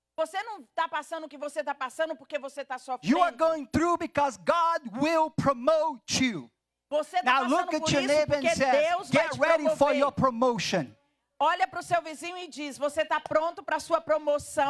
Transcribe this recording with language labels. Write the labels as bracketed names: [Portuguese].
[Portuguese] Você não está passando o que você está passando porque você está [English] You are [Portuguese] sofrendo. [English] going through because God will promote you. [Portuguese] Você está [English] Now [Portuguese] passando [English] look [Portuguese] por [English] at your [Portuguese] isso [English] neighbor and [Portuguese] porque [English] say, [Portuguese] Deus vai [English] get [Portuguese] te [English] ready for your [Portuguese] promover. [English] promotion. [Portuguese] Olha para o seu vizinho e diz, você está pronto para a sua promoção?